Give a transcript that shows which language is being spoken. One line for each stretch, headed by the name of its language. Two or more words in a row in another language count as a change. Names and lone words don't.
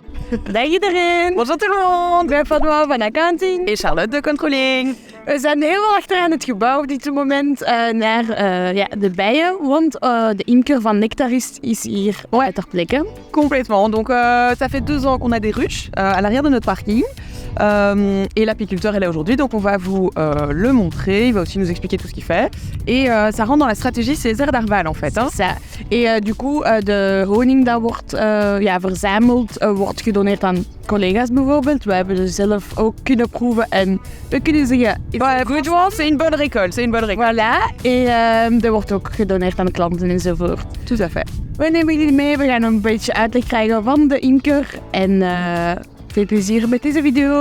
Dutch: Dag iedereen.
French: Bonjour tout le monde.
Dutch: Ik ben Fadwa van Accounting.
French: Et Charlotte de Controlling.
Dutch: We zijn heel achteraan het gebouw op dit moment naar de bijen, want de imker van Nectarist is hier ter plekke.
French: Complètement. Donc ça fait 2 ans qu'on a des ruches à l'arrière de notre parking. Et l'apiculteur est là aujourd'hui, donc on va vous le montrer. Il va aussi nous expliquer tout ce qu'il fait. Et ça rentre dans la stratégie Césaire d'Arval en fait. Ça. Et du coup,
Dutch: de honing dat wordt verzameld, wordt gedoneerd aan collega's bijvoorbeeld. We hebben ze zelf ook kunnen proeven en we kunnen zeggen...
French: Ouais, c'est une bonne récolte, c'est une bonne récolte. Voilà.
Dutch: En er wordt ook gedoneerd aan klanten enzovoort.
French: Tout à fait.
Dutch: We nemen jullie mee, we gaan een beetje uitleg krijgen van de imker. En veel plezier met deze video.